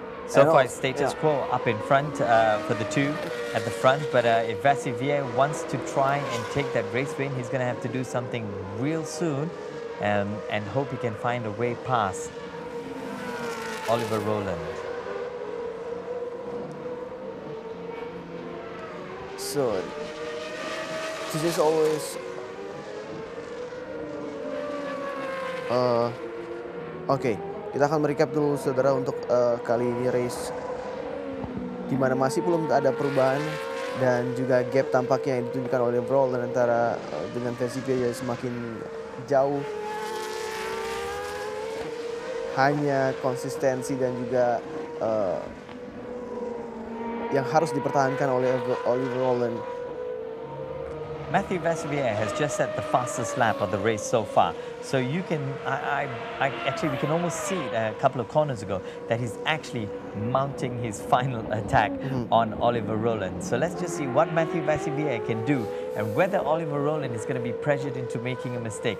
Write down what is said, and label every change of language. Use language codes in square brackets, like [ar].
[en] So far, it's status quo up in front for the two at the front. But if Vassivier wants to try and take that race win, he's going to have to do something real soon and hope he can find a way past Oliver Rowland. So, this is always [id] Oke, kita akan merecap dulu saudara untuk kali ini race di mana masih belum ada perubahan dan juga gap tampaknya yang ditunjukkan oleh Rowland antara dengan Vassivier semakin jauh. Hanya konsistensi dan juga yang harus dipertahankan oleh Oliver Rowland. [en] Mathieu Vassivier has just set the fastest lap of the race so far. So you can, actually we can almost see it a couple of corners ago that he's actually mounting his final attack on Oliver Rowland. So let's just see what Mathieu Vassivier can do and whether Oliver Rowland is going to be pressured into making a mistake.